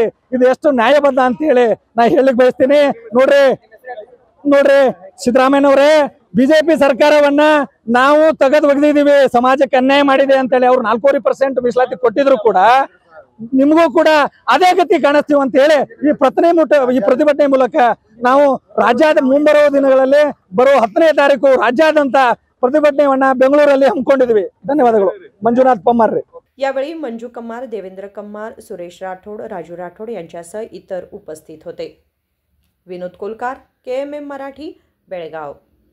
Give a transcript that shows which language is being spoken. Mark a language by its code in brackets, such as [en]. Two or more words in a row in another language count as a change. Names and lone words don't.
[kn] ಇದು ಎಷ್ಟು ನ್ಯಾಯಬದ್ಧ ಅಂತೇಳಿ ನಾ ಹೇಳಿಕ್ ಬಯಸ್ತೀನಿ। ನೋಡ್ರಿ ಸಿದ್ದರಾಮಯ್ಯನವರೇ, ಬಿಜೆಪಿ ಸರ್ಕಾರವನ್ನ ನಾವು ಒಗೆದಿದ್ದೀವಿ, ಸಮಾಜಕ್ಕೆ ಅನ್ಯಾಯ ಮಾಡಿದೆ ಅಂತೇಳಿ ಅವ್ರು 4.5% ಮೀಸಲಾತಿ ಕೊಟ್ಟಿದ್ರು ಕೂಡ ನಿಮಗೂ ಕೂಡ ಅದೇ ಗತಿ ಕಾಣಿಸ್ತೀವಿ ಅಂತ ಹೇಳಿ ಈ ಪ್ರತಿಭಟನೆ ಮೂಲಕ ನಾವು ರಾಜ್ಯದ ಮುಂಬರುವ ದಿನಗಳಲ್ಲಿ ಬರುವ 10ನೇ ತಾರೀಕು ರಾಜ್ಯಾದ್ಯಂತ ಪ್ರತಿಭಟನೆಯನ್ನ ಬೆಂಗಳೂರಲ್ಲಿ ಹಮ್ಮಿಕೊಂಡಿದ್ವಿ। ಧನ್ಯವಾದಗಳು। ಮಂಜುನಾಥ್ ಪಮ್ಮಾರ್ ರೀ। [mr] यावेळी मंजू कम्मार, देवेंद्र कम्मार, सुरेश राठोड, राजू राठोड यांच्यासह इतर उपस्थित होते। विनोद कोलकार, KMM मराठी, बेळगाव।